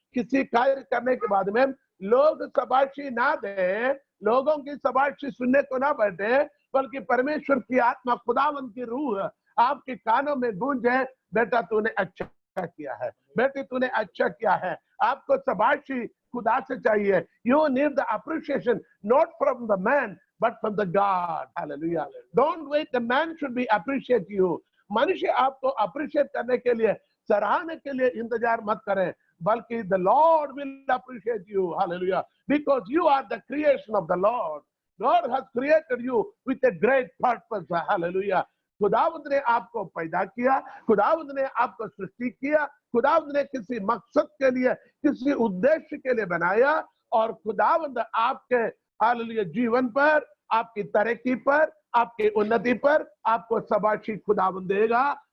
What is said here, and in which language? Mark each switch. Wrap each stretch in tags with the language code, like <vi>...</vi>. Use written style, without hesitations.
<hi>किसी कार्य करने के बाद में लोग शाबाशी ना दें, लोगों की शाबाशी सुनने को ना बैठे, बल्कि परमेश्वर की आत्मा, खुदावंद की रूह आपके कानों में गूंजे, बेटा तूने अच्छा किया है, बेटी तूने अच्छा किया है। आपको शाबाशी खुदा से चाहिए।</hi> <en>You need the appreciation not from the man but from the God. Hallelujah. Don't wait the man should be appreciate you.</en> <hi>मनुष्य आपको अप्रिशिएट करने के लिए, सराहने के लिए इंतजार मत करें, बल्कि</hi> <en>the Lord will appreciate you. Hallelujah. Because you are the creation of the Lord. God has created you with a great purpose. Hallelujah.</en> <hi>खुदावंद ने आपको पैदा किया, खुदावंद ने आपको सृष्टि किया, खुदावंद ने किसी मकसद के लिए, किसी उद्देश्य के लिए बनाया। और खुदावंद आपके हालेलुया जीवन पर, आपकी तरक्की पर, आपकी उन्नति पर आपको शाबाशी खुदावंद देगा।</hi>